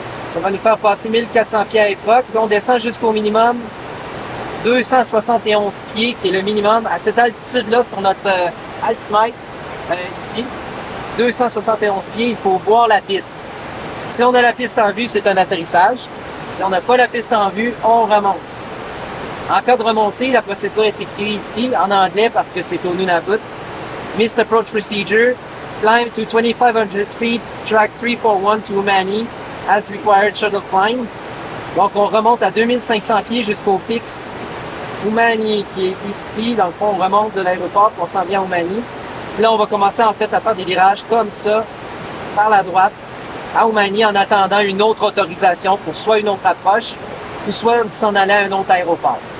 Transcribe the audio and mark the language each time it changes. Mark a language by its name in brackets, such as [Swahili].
[French] Ça va nous faire passer 1400 pieds à époque. Puis, on descend jusqu'au minimum 271 pieds, qui est le minimum à cette altitude-là sur notre altimètre, ici. 271 pieds, il faut voir la piste. Si on a la piste en vue, c'est un atterrissage. Si on n'a pas la piste en vue, on remonte. En cas de remontée, la procédure est écrite ici, en anglais, parce que c'est au Nunavut. [English] Missed approach procedure. Climb to 2,500 feet, track 341 to Umani, as required shuttle climb. [French] Donc, on remonte à 2500 pieds jusqu'au fixe Umani, qui est ici. Dans le fond, on remonte de l'aéroport, on s'en vient à Umani. Puis là, on va commencer, en fait, à faire des virages comme ça, par la droite, à Umani, en attendant une autre autorisation pour soit une autre approche, ou soit s'en aller à un autre aéroport.